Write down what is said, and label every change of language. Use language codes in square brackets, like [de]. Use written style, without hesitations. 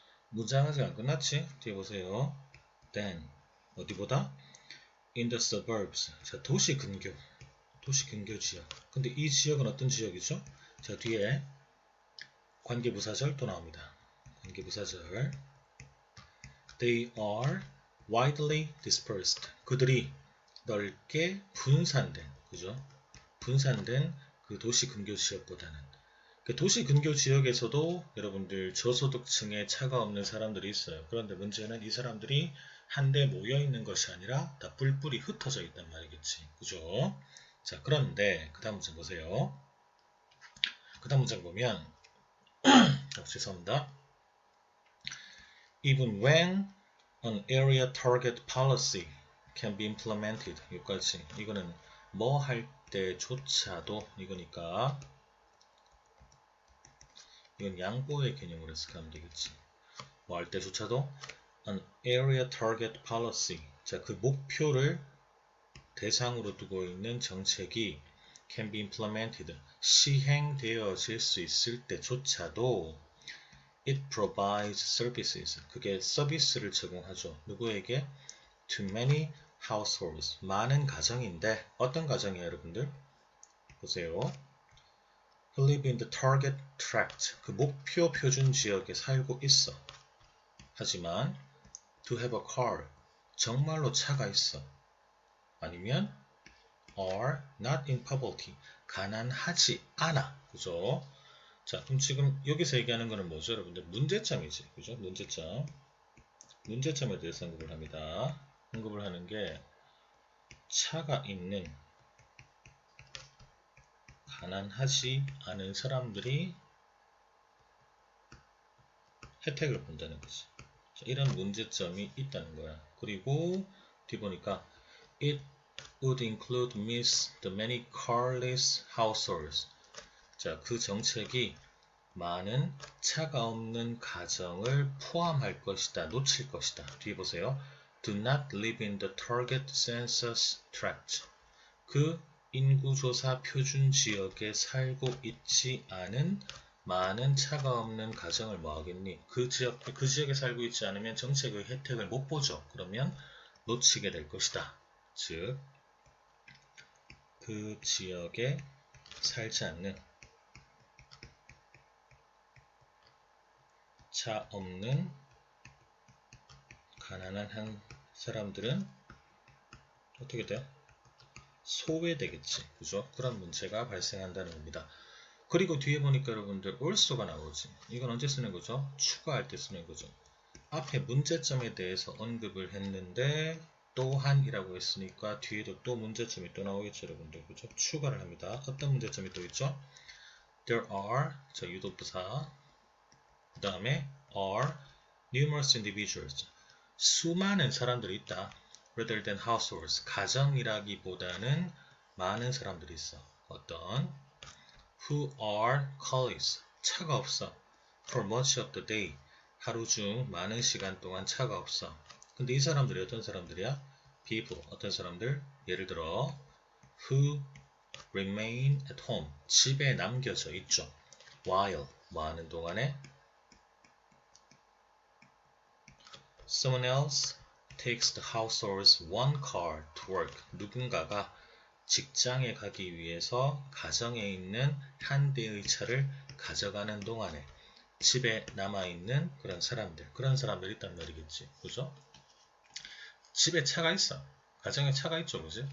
[ko] 문장 아직 안 끝났지? 뒤에 보세요. Then, 어디보다? [en] In the suburbs. [ko] 자, 도시 근교 지역. 근데 이 지역은 어떤 지역이죠? 자, 뒤에 관계부사절 또 나옵니다. 관계부사절. [en] They are widely dispersed. [ko] 그들이 넓게 분산된, 그죠? 분산된 그 도시 근교 지역보다는. 그 도시 근교 지역에서도 여러분들 저소득층에 차가 없는 사람들이 있어요. 그런데 문제는 이 사람들이 한데 모여 있는 것이 아니라 다 뿔뿔이 흩어져 있단 말이겠지. 그죠? 자, 그런데 그 다음 문장 보세요. 그 다음 문장 보면 죄송합니다. [en] Even when an area target policy can be implemented. [ko] 여기까지. 이거는 뭐 할 때조차도, 이거니까 이건 양보의 개념으로 해석하면 되겠지. 뭐 할 때조차도 [en] an area target policy. [ko] 자, 그 목표를 대상으로 두고 있는 정책이 can be implemented. 시행되어질 수 있을 때조차도 [en] it provides services. [ko] 그게 서비스를 제공하죠. 누구에게? [en] to many households. [ko] 많은 가정인데 어떤 가정이에요, 여러분들? 보세요. [en] who live in the target tract. [ko] 그 목표 표준 지역에 살고 있어. 하지만 [en] to have a car. [ko] 정말로 차가 있어. 아니면 [en] are not in poverty. [ko] 가난하지 않아. 그죠? 자, 그럼 지금 여기서 얘기하는 거는 뭐죠, 여러분들? 문제점이지. 그죠? 문제점. 문제점에 대해서 언급을 합니다. 언급을 하는 게 차가 있는 가난하지 않은 사람들이 혜택을 본다는 거지. 자, 이런 문제점이 있다는 거야. 그리고 뒤 보니까 [en] it would include miss the many carless households. [ko] 자, 그 정책이 많은 차가 없는 가정을 포함할 것이다. 놓칠 것이다. 뒤에 보세요. [en] Do not live in the target census tract. [ko] 그 인구조사 표준 지역에 살고 있지 않은 많은 차가 없는 가정을 뭐 하겠니? 그 지역에 살고 있지 않으면 정책의 혜택을 못 보죠. 그러면 놓치게 될 것이다. 즉, 그 지역에 살지 않는 차 없는 가난한 한 사람들은 어떻게 돼? 소외되겠지. 그죠? 그런 문제가 발생한다는 겁니다. 그리고 뒤에 보니까 여러분들 also가 나오지. 이건 언제 쓰는 거죠? 추가할 때 쓰는 거죠. 앞에 문제점에 대해서 언급을 했는데 또한이라고 했으니까 뒤에도 또 문제점이 또 나오겠죠, 여러분들. 그죠? 추가를 합니다. 어떤 문제점이 또 있죠? [en] There are, [ko] 자, 유도부사. 그 다음에 [en] are numerous individuals. [ko] 수많은 사람들이 있다. [en] rather than households. [ko] 가정이라기보다는 많은 사람들이 있어. 어떤? [en] who are carless. [ko] 차가 없어. [en] for much of the day. [ko] 하루 중 많은 시간 동안 차가 없어. 근데 이 사람들이 어떤 사람들이야? people. 어떤 사람들? 예를 들어 [en] who remain at home. [ko] 집에 남겨져 있죠. while. 뭐 하는 동안에? [en] someone else takes the household's one car to work. [ko] 누군가가 직장에 가기 위해서 가정에 있는 한 대의 차를 가져가는 동안에 집에 남아있는 그런 사람들이 있단 말이겠지. 그죠? 집에 차가 있어. 가정에 차가 있죠. 그지?